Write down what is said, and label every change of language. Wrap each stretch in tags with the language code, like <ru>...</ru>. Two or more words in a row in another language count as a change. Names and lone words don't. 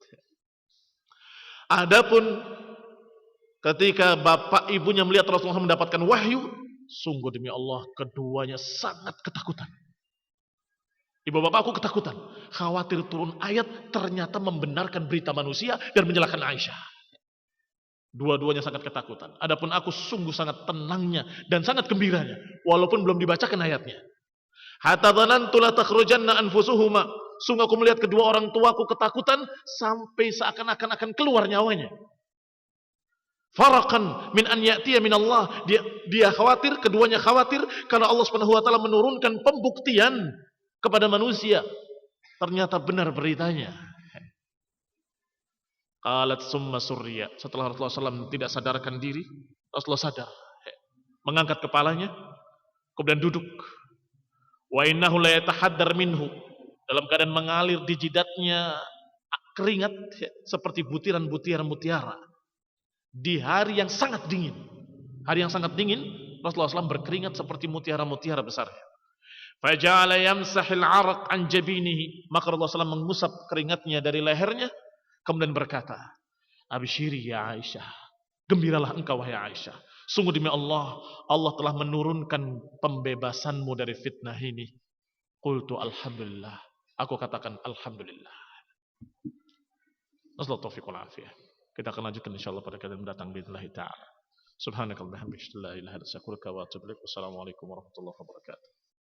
<id>Adapun ketika bapak ibunya melihat Rasulullah mendapatkan wahyu, sungguh demi Allah keduanya sangat ketakutan. Ibu bapakku ketakutan, khawatir turun ayat ternyata membenarkan berita manusia dan menyalahkan Aisyah. Dua-duanya sangat ketakutan. Adapun aku sungguh sangat tenangnya dan sangat gembiranya, walaupun belum dibacakan ayatnya.</id> <ar>حتى ظننت لتخرجن أنفسهما.</ar> <id>Sungguh aku melihat kedua orang tuaku ketakutan sampai seakan-akan akan keluar nyawanya.</id> <ar>فرقا من أن يأتي من الله.</ar> <id>Dia khawatir, keduanya khawatir karena Allah</id> <ar>سبحانه وتعالى</ar> <id>menurunkan pembuktian kepada manusia. Ternyata benar beritanya.</id> <ar>قالت ثم سري.</ar> <id>Setelah Rasulullah SAW tidak sadarkan diri, Rasulullah sadar, mengangkat kepalanya, kemudian duduk.</id> <ar>وإنه ليتحدر منه,</ar> <id>dalam keadaan mengalir di jidatnya keringat seperti butiran-butiran mutiara. Di hari yang sangat dingin, Rasulullah SAW berkeringat seperti mutiara-mutiara besarnya.</id> <ar>فجعل يمسح العرق عن جبينه,</ar> <id>maka Rasulullah SAW mengusap keringatnya dari lehernya. Kemudian berkata,</id> <ar>أبشري يا عائشة,</ar> <id>gembiralah engkau wahai Aisyah. Sungguh demi Allah, Allah telah menurunkan pembebasanmu dari fitnah ini.</id> <ar>قلت الحمد لله.</ar> <id>Aku katakan alhamdulillah.</id> <ar>نسأل الله التوفيق والعافية.</ar> <id>Kita akan lanjutkan insyaallah pada kali mendatang</id> <ar>بالله تعالى. سبحانك اللهم وبحمدك لا إله إلا أنت أستغفرك وأتوب إليك. والسلام عليكم ورحمة الله وبركاته.</ar>